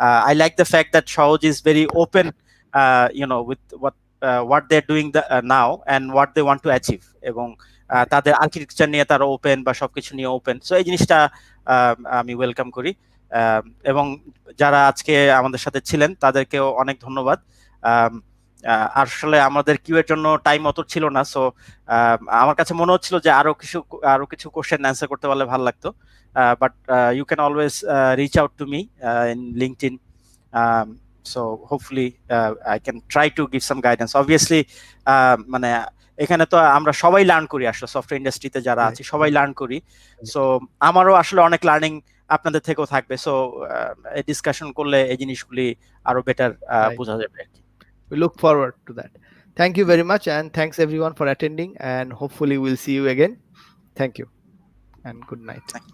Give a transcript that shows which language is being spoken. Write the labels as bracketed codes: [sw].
[en] I like the fact that Shohoz is very open, with what they're doing now and what they want to achieve, [bn] এবং তাদের architecture নিয়ে তারা open বা সবকিছু নিয়ে open. So এই জিনিসটা আমি ওয়েলকাম করি। এবং যারা আজকে আমাদের সাথে ছিলেন তাদেরকেও অনেক ধন্যবাদ। আসলে আমাদের কিউ এর জন্য টাইম অত ছিল না, সো আমার কাছে মনে হচ্ছিল যে আরো কিছু কোশ্চেন অ্যান্সার করতে পারলে ভালো লাগতো। [en] But you can always reach out to me in LinkedIn. So hopefully I can try to give some guidance. [bn] Obviously মানে এখানে তো আমরা সবাই লার্ন করি, আসলে সফটওয়্যার ইন্ডাস্ট্রিতে যারা আছে সবাই লার্ন করি। সো আমারও আসলে অনেক লার্নিং আপনাদের থেকেও থাকবে। সো এই ডিসকাশন করলে এই জিনিসগুলি আরো বেটার বোঝা যাবে। [en] We look forward to that. Thank you very much, and thanks everyone for attending, and hopefully we'll see you again. Thank you and good night.